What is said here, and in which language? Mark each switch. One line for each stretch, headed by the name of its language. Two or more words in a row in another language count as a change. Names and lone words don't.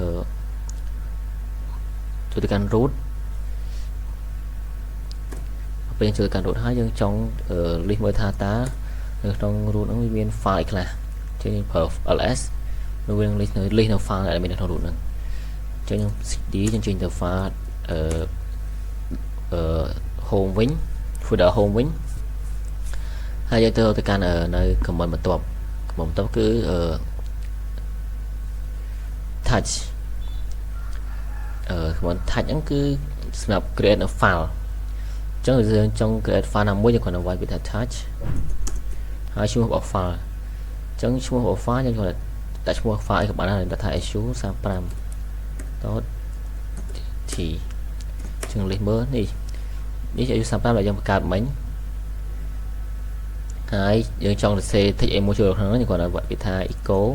Khmer: root ពេលយើងចូលទៅកាន់ root ហើយយើងចង់ list មើលថាតើនៅក្នុង root ហ្នឹងវាមាន file ខ្លះចឹងយើងប្រើ ls នៅវានឹង list នៅ file ដែលមាននៅក្នុង root ហ្នឹងចឹងយើង cd យើងចេញទៅ
English: file home
Khmer: វិញ
English: folder home
Khmer: វិញហើយយើងទៅកាន់នៅ command បន្ទាប់គឺ touch
English: command touch
Khmer: ហ្នឹងគឺសម្រាប់
English: create a file
Khmer: អញ្ចឹងយើងចង់
English: create file
Khmer: ណាមួយយើងគ្រាន់តែវាយពីថា touch ហើយឈ្មោះរបស់ file អញ្ចឹងឈ្មោះរបស់ file យើងគ្រាន់តែដាក់ឈ្មោះ file អីក៏បានដែរថា su35.t ចឹងលេខមើលនេះ su35 ដែលយើងបង្កើតមិញហើយយើងចង់សរសេរ text អីមួយចូលក្នុងហ្នឹងយើងគ្រាន់តែវាយពីថា echo